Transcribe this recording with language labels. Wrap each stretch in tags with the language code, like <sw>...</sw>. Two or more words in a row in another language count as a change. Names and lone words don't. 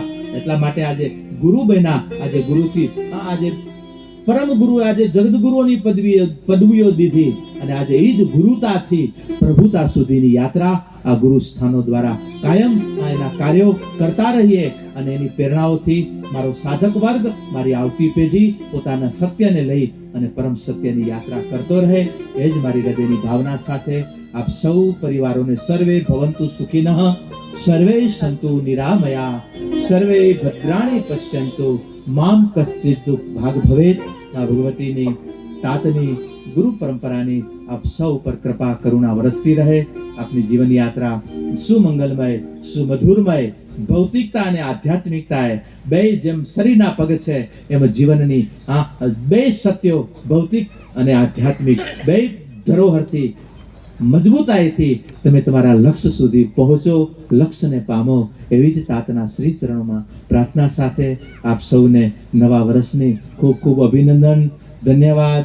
<gu>એટલા માટે આજે ગુરુ બન્યા, આજે ગુરુથી આજે પરમ ગુરુ, આજે જગદગુરુઓની પદવીઓ દીધી અને આજે એ જ ગુરુતાથી પ્રભુતા સુધીની યાત્રા આ ગુરુ સ્થાનો દ્વારા કાયમ એના કાર્યો કરતા રહીએ. અને એની પ્રેરણાઓથી મારો સાધક વર્ગ, મારી આવતી પેઢી પોતાના સત્યને લઈ અને પરમ સત્યની યાત્રા કરતો રહે, એ જ મારી હૃદયની ભાવના સાથે આપ સૌ પરિવારોને</gu> <sa>સર્વે ભવંતુ સુખિનઃ, સર્વે સંતુ નિરામયા, સર્વે ભદ્રાણી પશ્યંતુ, મામ કશ્ચિત ભાગ ભવેત.</sa> <gu>ભગવતીની તાતની ગુરુ પરંપરાની આપ સૌ પર કૃપા કરુણા વરસતી રહે. આપની જીવન યાત્રા સુમંગલમય, સુમધુરમય, ભૌતિકતા અને આધ્યાત્મિકતાએ બે જેમ શરીરના પગ છે એમ જીવનની બે સત્યો, ભૌતિક અને આધ્યાત્મિક, બે ધરોહરથી મજબૂતાઈથી તમે તમારા લક્ષ્ય સુધી પહોંચો, લક્ષ્યને પામો, એવી જ તાતના શ્રી ચરણોમાં પ્રાર્થના સાથે આપ સૌને નવા વર્ષની ખૂબ ખૂબ અભિનંદન, ધન્યવાદ.</gu>